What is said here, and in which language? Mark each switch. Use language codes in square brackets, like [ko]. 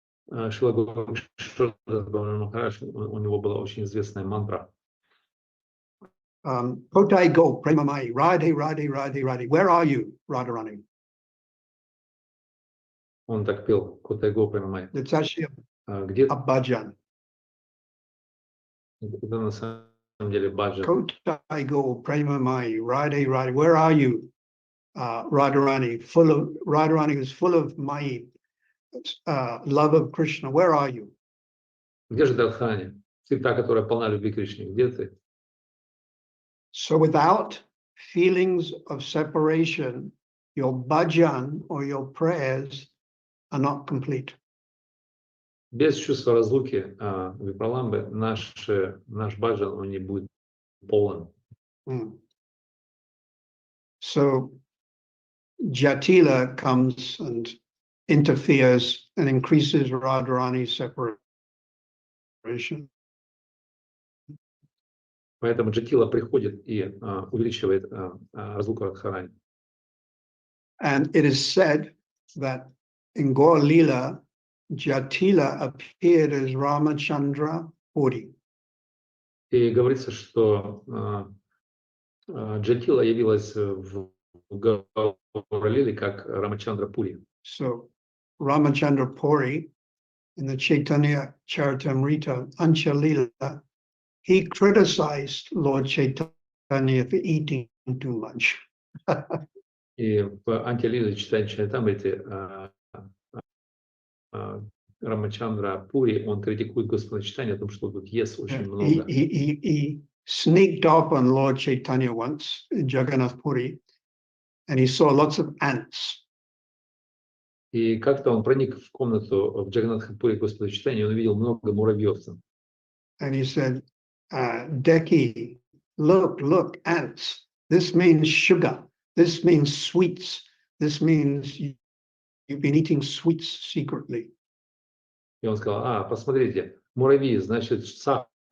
[ru] Шрила Гокишор Дас Баба Махарадж, у него была очень известная мантра. [bn] Kotai go, Premamai, Radhe, Radhe, Radhe, Radhe. [en] Where are you, Radharani? [ru] Он так пел, [bn] Котай Го Прямамай. [en] It's actually [ru] Где [en] a bhajan. [ru] это на самом деле баджан? [bn] Kotai go, Premamai, Radhe, Radhe. [en] Where are you, Radharani? Radharani is full of my love of Krishna. Where are you? [ru] Где же ты, Радхарани? Ты та, которая полна любви к Кришне. Где ты? [en] So without feelings of separation, your bhajan or your prayers are not complete. [ru] Без чувства разлуки, випраламбы, наш баджан, он не будет полон. [en] So Jatila comes and interferes and increases Radharani's separation. [ru] Поэтому Джатила приходит и увеличивает разлуку Радхарани. [en] And it is said that in Gaur Leela, Jatila appeared as Ramachandra Puri. [ru] И говорится, что Джатила явилась в Гаур-лиле как Рамачандра Пури. [en] So Ramachandra Puri in the Chaitanya Charitamrita, Anchalila, he criticized Lord Chaitanya for eating too much. [ru] И в Антилиле читающей Чаритамрите Рамачандра Пури, он критикует Господа Чайтанью о том, что тут ест очень много. [en] He sneaked up on Lord Chaitanya once in Jagannath Puri, and he saw lots of ants. [ru] И как-то он проник в комнату в Джаганнатхапуре Господа Чайтаньи, он увидел много муравьев там. [en] And he said, Deki, look, ants. This means sugar. This means sweets. This means you've been eating sweets secretly. [ru] И он сказал, посмотрите, муравьи, значит, сахар.